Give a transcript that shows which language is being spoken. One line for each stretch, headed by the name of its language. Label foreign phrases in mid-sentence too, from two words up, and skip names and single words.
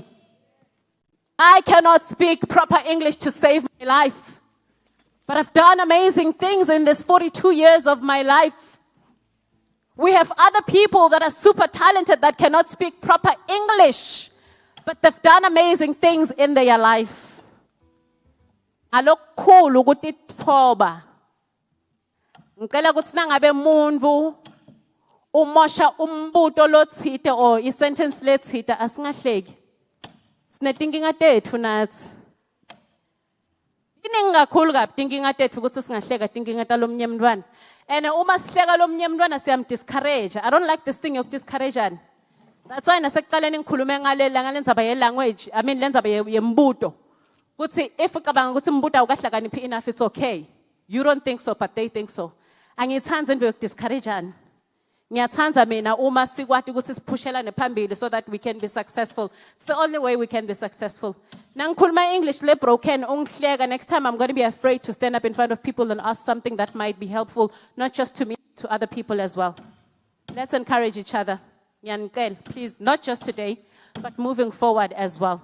English: I cannot speak proper English to save my life. But I've done amazing things in this 42 years of my life. We have other people that are super talented that cannot speak proper English, but they've done amazing things in their life.
Swati: Alokukhulu ukuthi ithoba. Ngicela ukuthi nangabe umuntu umosha umbuto lothite or isentence lethite asingahleki. Sinetinkinga tethu nathi. Iningi kakhulu kabi tinkinga tethu ukuthi singahleka tinkinga talomnye mntwana. And uma sihleka lomnye mntwana siyam-discourage.
English: I don't like this thing discourage.
Swati: That's why nasekuqaleni ngikhulume ngale ndzaba ye-language,
English: I mean
Swati: le ndzaba yembuto. Kuthi if ucabanga ukuthi umbuto awukahlakaniphi enough,
English: it's okay. You don't think so, but they think so.
Swati: Angithandi into yokudiscourage. Ngiyathanda mina uma sikwati ukuthi sipushelane phambili
English: so that we can be successful. It's the only way we can be successful.
Swati: Nangikhuluma English le broken ungihleka.
English: Next time I'm going to be afraid to stand up in front of people and ask something that might be helpful, not just to me, to other people as well. Let's encourage each other. Ngiyanicela, please, not just today, but moving forward as well.